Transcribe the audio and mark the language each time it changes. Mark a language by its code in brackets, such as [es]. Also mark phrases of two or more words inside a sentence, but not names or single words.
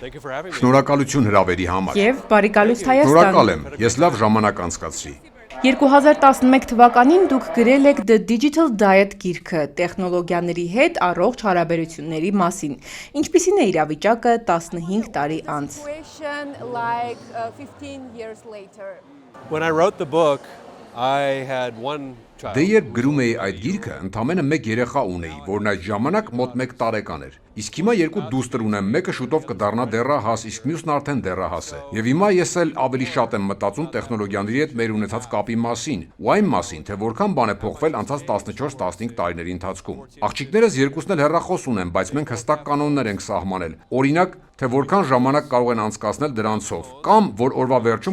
[hy] Շնորհակալություն հրավերի համար։ Եվ բարի գալուստ Հայաստան։ Շնորհակալ եմ, ես լավ ժամանակ անցկացրի։ 2011 թվականին դուք գրել եք The Digital Diet գիրքը տեխնոլոգիաների հետ առողջ հարաբերությունների մասին։ Ինչպիսին է իրավիճակը 15 տարի անց։ [en] When I wrote the book, I had one child. [hy] Դե երբ գրում էի այդ գիրքը, ընդամենը մեկ երեխա ունեի, որն այդ ժամանակ մոտ 1 տարեկան էր։ Իսկ հիմա 2 դուստր ունեմ, մեկը շուտով կդառնա դեռահաս, իսկ մյուսն արդեն դեռահաս է։ Եվ հիմա ես էլ ավելի շատ եմ մտածում տեխնոլոգիաների հետ մեր ունեցած կապի մասին, ու այն մասին, թե որքան բան է փոխվել անցած 14-15 տարիների ընթացքում։ Աղջիկներս երկուսն էլ հեռախոս ունեն, բայց մենք հստակ կանոններ ենք սահմանել։ Օրինակ, թե որքան ժամանակ կարող են անցկасնել դրանցով, կամ որ օրվա վերջում